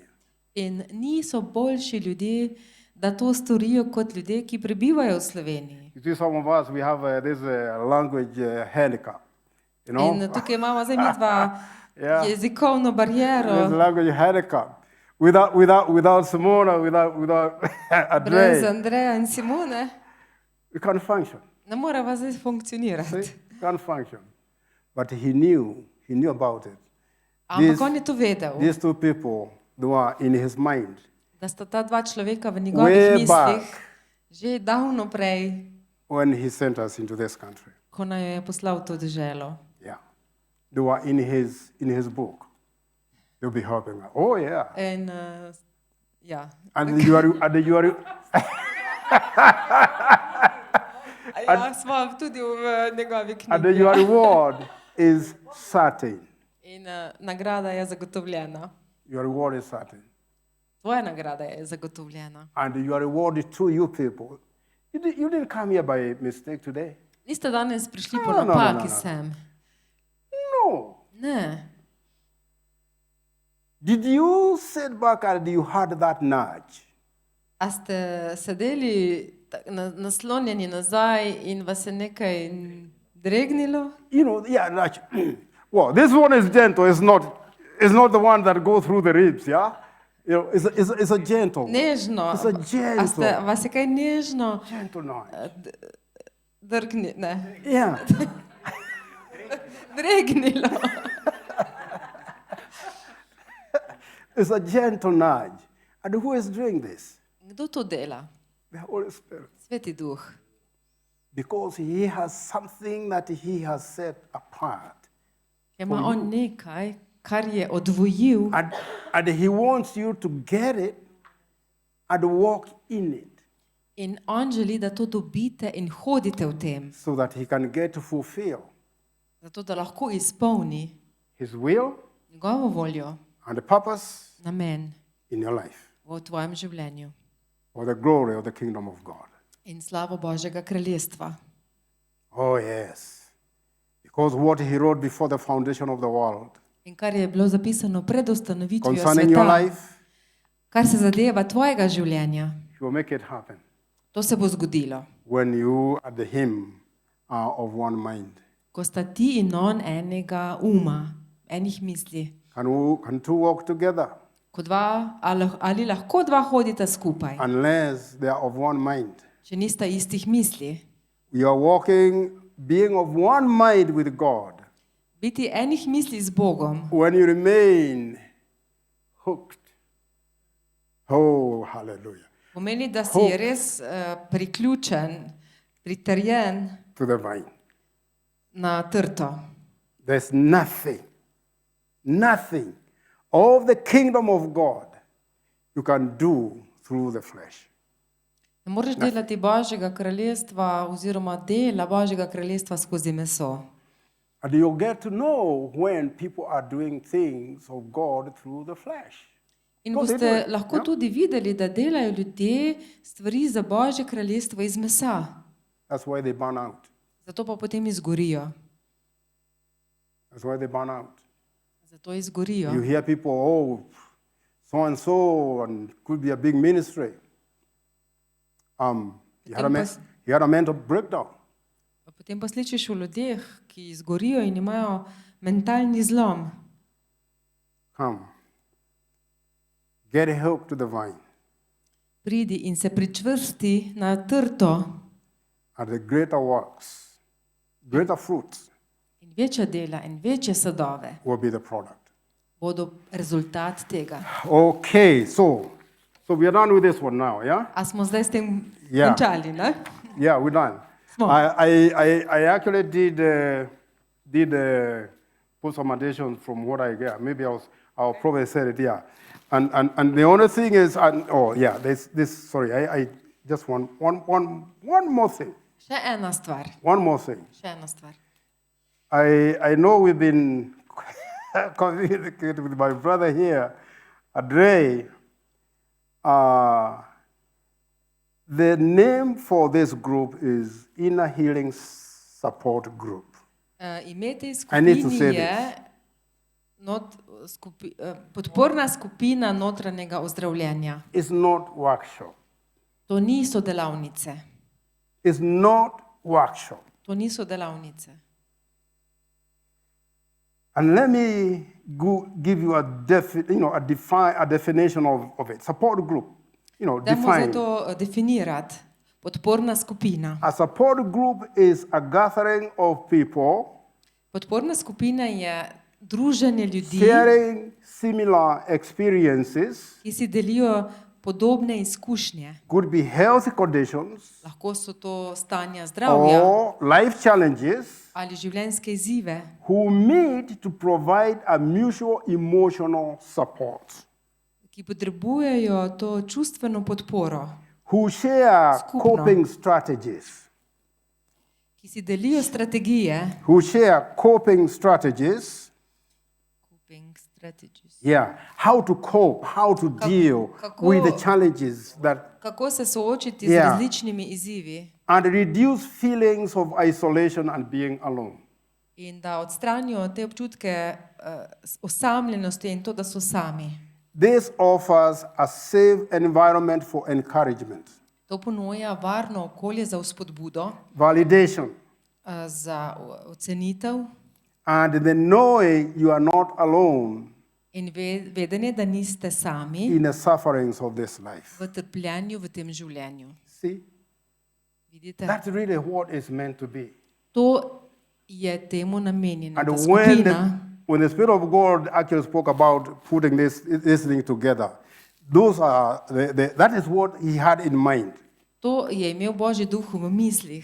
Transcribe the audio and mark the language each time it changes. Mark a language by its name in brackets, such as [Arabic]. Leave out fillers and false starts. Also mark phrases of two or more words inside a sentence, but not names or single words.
[Slovenian] In niso boljši ljudje, da to storijo kot ljudje, ki prebivajo v Sloveniji. [English] You see, some of us, we have this language handicap. You know? [Slovenian] In tukaj imamo zdaj mi dva Ja. jezikovno [English] There's [Slovenian] bariero. [English] language handicap. Without Simona, without [Slovenian] Brez Andrej, Andreja in Simone [English] we can't function. [Slovenian] ne moreva zdaj funkcionirati. [English] See? Can't function. But he knew about it. [Slovenian] Ampak on je to vedel, [English] These two people, they were in his mind. [Slovenian] da sta ta dva človeka v njegovih [English] Way [Slovenian] mislih [English] back. [Slovenian] že davno prej, [English] When he sent us into this country. [Slovenian] ko naj je poslal to deželo. [English] Yeah. They were in his book. They'll be helping us. Oh yeah. [Slovenian] In, ja. [English] And you are [Slovenian] Ja, smo tudi v njegovi [English] and [Slovenian] knjigi. [English] your reward is certain. [Slovenian] In nagrada je zagotovljena. [English] Your reward is certain. [Slovenian] Tvoja nagrada je zagotovljena. [English] And your reward is to you people. You didn't come here by mistake today. [Slovenian] Niste danes prišli po [English] No, no, no, [Slovenian] napaki [English] no, no. [Slovenian] sem. [English] No. [Slovenian] Ne. [English] Did you sit back and you had that nudge? [Slovenian] A ste sedeli naslonjeni nazaj in vas je nekaj dregnilo? [English] You know, yeah, nudge. Well, this one is gentle. It's not the one that goes through the ribs, yeah? You know, it's a gentle. [Slovenian] Nežno. [English] It's a gentle. [Slovenian] A ste, vas je kaj nežno [English] Gentle nudge. [Slovenian] ne, [English] Yeah. [Slovenian] dregnilo? [English] It's a gentle nudge. And who is doing this? [Slovenian] Kdo to dela? [English] The Holy Spirit. [Slovenian] Sveti duh. [English] Because he has something that he has set apart. [Slovenian] Ker ima on nekaj, kar je odvojil [English] And he wants you to get it and walk in it [Slovenian] in on želi, da to dobite in hodite v tem, [English] so that he can get to fulfill [Slovenian] zato da lahko izpolni [English] his will [Slovenian] njegovo voljo, [English] and the purpose [Slovenian] namen [English] in your life [Slovenian] v tvojem življenju [English] for the glory of the kingdom of God. [Slovenian] in slavo Božjega kraljestva. [English] Oh, yes. Because what he wrote before the foundation of the world [Slovenian] In kar je bilo zapisano pred ustanovitvijo [English] concerning your [Slovenian] sveta, [English] life, [Slovenian] kar se zadeva tvojega življenja, [English] he will make it happen [Slovenian] to se bo zgodilo, [English] when you and him are of one mind. [Slovenian] ko sta ti in on enega uma, enih misli. [English] Can two walk together [Slovenian] Ko dva, ali lahko dva hodita skupaj, [English] unless they are of one mind? [Slovenian] če nista istih misli. [English] We are walking, being of one mind with God. [Slovenian] Biti enih misli z Bogom, [English] When you remain hooked. Oh, hallelujah. [Slovenian] pomeni, da si res priključen, pritrjen [English] To the vine. [Slovenian] na trto. [English] There's nothing of the kingdom of God you can do through the flesh. [Slovenian] Ne moreš delati Božjega kraljestva oziroma dela Božjega kraljestva skozi meso. [English] And you'll get to know when people are doing things of God through the flesh. [Slovenian] In [English] To they [Slovenian] boste [English] do it, [Slovenian] lahko ja. tudi videli, da delajo ljudje stvari za Božje kraljestvo iz mesa. [English] That's why they burn out. [Slovenian] Zato pa potem izgorijo. [English] That's why they burn out. [Slovenian] Zato izgorijo. [English] You hear people, oh, so and could be a big ministry. He had a mental breakdown. [Slovenian] Potem pa slišiš o ljudeh, ki izgorijo in imajo mentalni zlom. [English] Come. Get hook to the vine. [Slovenian] Pridi in se pričvrsti na trto [English] And the greater works, greater fruits [Slovenian] in večja dela in večje sadove [English] will be the product. [Slovenian] bodo rezultat tega. [English] Okay, so we are done with this one now, yeah? [Slovenian] A smo zdaj s tem Ja. končali, ne? [English] Yeah, we're done. Small. I actually did put some additions from what I get. Maybe I'll probably say it, yeah. And the only thing is, sorry, I just want one more thing. [Slovenian] Še ena stvar. [English] One more thing. [Slovenian] Še ena stvar. [English] I know we've been communicating with my brother here, Andre. The name for this group is Inner Healing Support Group. [Slovenian] Ime te [English] I need to [Slovenian] skupini [English] say [Slovenian] je podporna skupina notranjega ozdravljenja. [English] It's not workshop. [Slovenian] To niso delavnice. [English] It's not workshop. [Slovenian] To niso delavnice. [English] And let me give you a definition of it. Support group. [Slovenian] Dajmo zdaj [English] Define. [Slovenian] to definirati. Podporna skupina. [English] A support group is a gathering of people [Slovenian] Podporna skupina je druženje ljudi, [English] sharing similar experiences, [Slovenian] ki si delijo podobne izkušnje. [English] could be health conditions [Slovenian] Lahko so to stanja zdravja [English] or life challenges, [Slovenian] ali življenjske izzive, [English] who meet to provide a mutual emotional support, [Slovenian] ki potrebujejo to čustveno podporo, [English] who share [Slovenian] Skupno. [English] coping strategies, [Slovenian] ki si delijo strategije. [English] who share coping strategies, Coping strategies. how to cope, how to deal [Slovenian] kako- [English] with the challenges that [Slovenian] Kako se soočiti z Ja. različnimi izzivi [English] and reduce feelings of isolation and being alone. [Slovenian] in da odstranijo te občutke osamljenosti in to, da so sami. [English] This offers a safe environment for encouragement, [Slovenian] To ponuja varno okolje za vzpodbudo, [English] validation, [Slovenian] za ocenitev [English] and the knowing you are not alone [Slovenian] in vedenje, da niste sami [English] in the sufferings of this life. [Slovenian] v trpljenju v tem življenju. [English] See, [Slovenian] Vidite? [English] that's really what it's meant to be. [Slovenian] To je temu namenjena [English] And [Slovenian] ta [English] when [Slovenian] skupina. [English] when the Spirit of God actually spoke about putting this thing together, that is what He had in mind. [Slovenian] To je imel Božji duh v mislih.